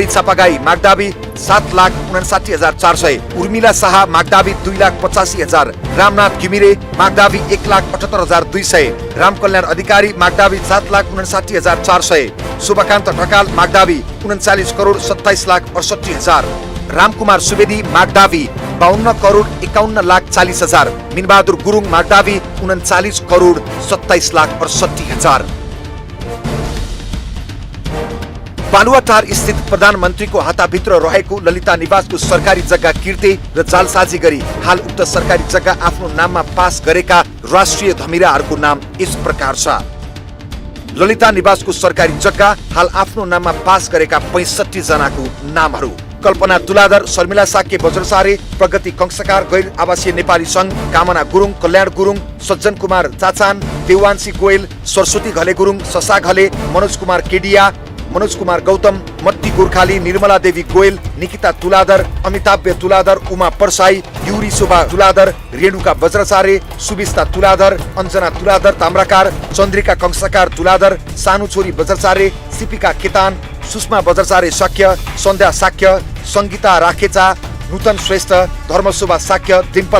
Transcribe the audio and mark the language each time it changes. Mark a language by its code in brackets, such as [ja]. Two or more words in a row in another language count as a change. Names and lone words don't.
[ne] चापागाई मागदावी 7,59,400, उर्मिला शाह मागदावी 2,85,000, रामनाथ घिमिरे मागदावी 1,78,200, रामकल्याण अधिकारी मागदावी 7,59,400, शुभकान्त ढकाल मागदावी 39,27,68,000, रामकुमार सुवेदी मागदावी 52,51,40,000, मिनबहादुर गुरुङ मागदावी 39,27,68,000। बालुवाटार स्थित प्रधानमन्त्रीको हाताभित्र रहेको ललिता निवासको सरकारी जग्गा किर्ते र जालसाजी गरी हाल उक्त सरकारी जग्गा आफ्नो नाममा पास गरेका राष्ट्रिय धमिराहरूको नाम यस प्रकार छ। ललिता निवासको सरकारी जग्गा हाल आफ्नो नाममा पास गरेका 65 जनाको नामहरू: कल्पना तुलाधर, शर्मिला साक्य बज्रसारे, प्रगति कंसकार, गैर आवासीय नेपाली संघ, कामना गुरुङ, कल्याण गुरुङ, सज्जन कुमार चाचान, देवांशी गोयल, सरस्वती घले गुरुङ, ससा घले, मनोज कुमार केडिया, मनोज कुमार गौतम, मत्ती गोर्खाली, निर्मला देवी गोयल, निकिता तुलाधर, अमिताभ तुलाधर, उमा परसाई, युरी शोभा तुलाधर, रेणुका बज्रचारे, सुबिस्ता तुलाधर, अञ्जना तुलाधर ताम्राकार, चन्द्रिका कंसकार तुलाधर, सानु छोरी बज्रचारे, सिपिका केतान, सुषमा बज्रचारे शक्य, सन्ध्या साक्य, सङ्गीता राखेचा, नूतन श्रेष्ठ, धर्मशोभा साक्य, डिम्पल